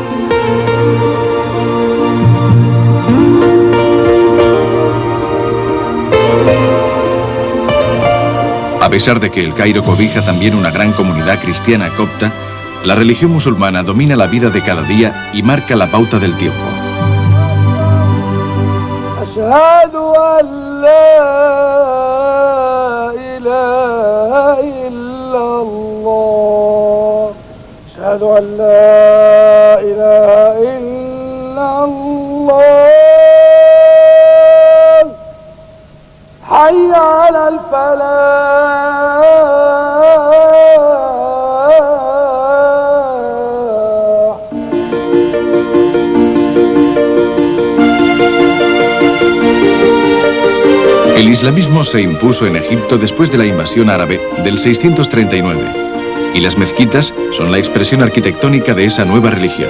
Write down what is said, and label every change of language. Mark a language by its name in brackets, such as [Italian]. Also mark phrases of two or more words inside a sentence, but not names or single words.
[Spanish] A pesar de que El Cairo cobija también una gran comunidad cristiana copta, la religión musulmana domina la vida de cada día y marca la pauta del tiempo. [Arabic] أشهد أن لا إله إلا الله. أشهد أن لا إله إلا الله. حي على الفلاح. [Spanish] El islamismo se impuso en Egipto después de la invasión árabe del 639, y las mezquitas son la expresión arquitectónica de esa nueva religión.